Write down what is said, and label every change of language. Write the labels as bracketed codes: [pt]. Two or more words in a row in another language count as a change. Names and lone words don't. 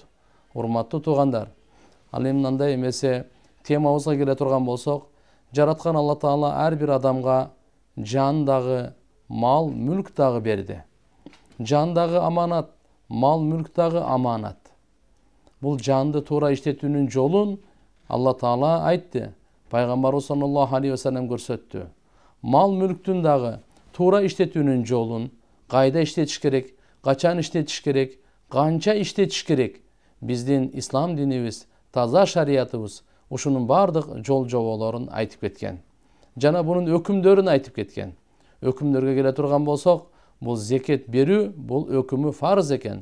[ky] Урматтуу туугандар, ал эми мындай эмесе темабызга келе турган болсок, жараткан Алла Таала ар бир адамга жан дагы, мал, мүлк дагы берди. Жан дагы аманат, мал, мүлк дагы аманат. Бул жанды туура иштетүүнүн жолун Алла Таала айтты. Пайгамбарыбыз [ar] صلى الله عليه وسلم [ky] көрсөттү. Мал, мүлктүн дагы туура иштетүүнүн жолун кайда иштетиш керек, качан иштетиш керек, канча иштетиш керек. Биздин ислам динибиз, таза шариятыбыз ушунун бардык жол жоболорун айтып кеткен. Жана бунун өкүмдөрүн айтып кеткен. Өкүмдөргө келе турган болсок, бул зекет берүү, бул өкүмү фарз экен.